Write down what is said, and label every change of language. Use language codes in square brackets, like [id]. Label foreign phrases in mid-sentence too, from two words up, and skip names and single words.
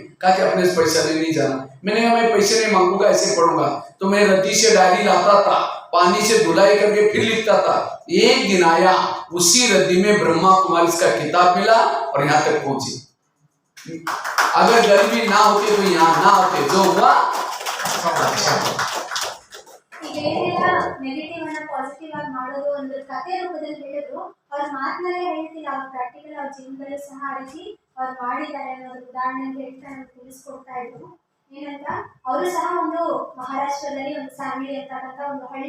[hi] कहा कि अपने से पैसा नहीं जाना। मैंने कहा मैं पैसे नहीं मांगूंगा, ऐसे पढ़ूंगा। तो मैं रद्दी से डायरी लाता था, पानी से धुलाई करके फिर लिखता था। एक दिन आया, उसी रद्दी में ब्रह्मा कुमारी का किताब मिला और यहाँ तक पहुंचे। अगर गरीबी ना होती तो यहाँ ना होते, जो हुआ [kn] ಏನೆಲ್ಲ ನೆಗೆಟಿವ್ ಅನ್ನ ಪಾಸಿಟಿವ್ ಆಗಿ ಮಾಡೋದು ಅಂದ್ರೆ ಕಥೆ ರೂಪದಲ್ಲಿ ಹೇಳಿದ್ರು. ಅವ್ರ ಮಾತನಾಡೇ ಹೇಳ್ತಿಲ್ಲ, ಅವ್ರ ಪ್ರಾಕ್ಟಿಕಲ್ ಅವ್ರ ಜೀವನದಲ್ಲೂ ಸಹ ಅರಿಸಿ ಅವ್ರು ಮಾಡಿದ್ದಾರೆ ಅನ್ನೋದು ಉದಾಹರಣೆ ಹೇಳ್ತಾ ತಿಳಿಸ್ಕೊಡ್ತಾ ಇದ್ರು. ಏನಂತ, ಅವರು ಸಹ ಒಂದು ಮಹಾರಾಷ್ಟ್ರದಲ್ಲಿ ಒಂದು ಸಾಂಗ್ಲಿ ಅಂತಕ್ಕಂಥ ಒಂದು ಹಳ್ಳಿ.